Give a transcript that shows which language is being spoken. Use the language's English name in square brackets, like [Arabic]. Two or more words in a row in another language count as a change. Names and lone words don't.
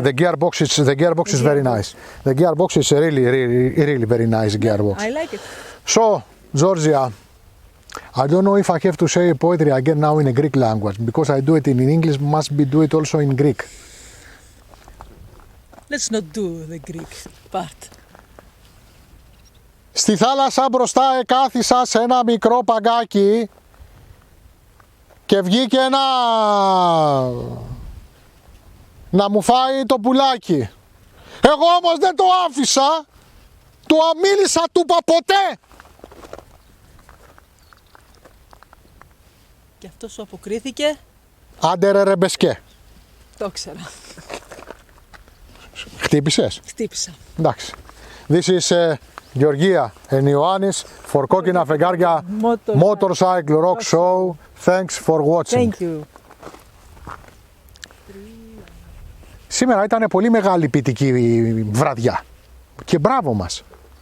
[English] the gearbox is very nice. The gearbox is a really very nice gearbox. I like it. So, Georgia, I don't know if I have to say poetry again now in a Greek language, because I do it in English, must be do it also in Greek. Let's not do the Greek part. [Greek] Στη θάλασσα μπροστά εκάθισα σε ένα μικρό παγκάκι και βγήκε να μου φάει το πουλάκι. Εγώ όμως δεν το άφησα, του αμίλησα, του είπα ποτέ. Και αυτό σου αποκρίθηκε. Άντε ρε ρεμπεσκέ. Το ξέρα. Χτύπησες. Χτύπησα. Εντάξει. [English] This is Georgia and Ioannis for κόκκινα φεγγάρια Motorcycle Rock Show. Thanks for watching. Thank you. [Greek] Σήμερα ήταν πολύ μεγάλη ποιητική βραδιά και μπράβο μας.